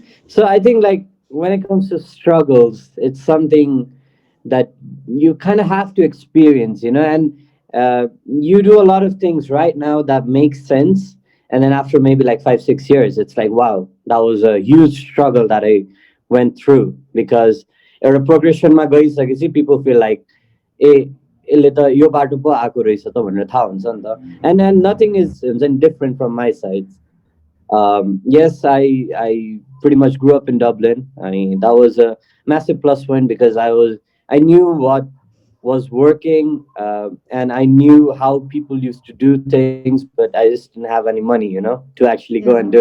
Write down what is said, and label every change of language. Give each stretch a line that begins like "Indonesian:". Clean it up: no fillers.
English: So I think like when it comes to struggles, it's something that you kind of have to experience, and you do a lot of things right now that makes sense, and then after maybe like 5 6 years, it's like, wow, that was a huge struggle that I went through. Because
Nepali: एउटा प्रोग्रेसनमा गइसकेपछि
English: people feel like
Nepali: ए यसले त यो बाटो पो आएको रहेछ त भनेर थाहा हुन्छ नि त.
English: And nothing is
Nepali: हुन्छ नि
English: different from my side. Yes, I pretty much grew up in Dublin. I mean, that was massive plus point because I knew what was working, and I knew how people used to do things, but I just didn't have any money, to actually go and do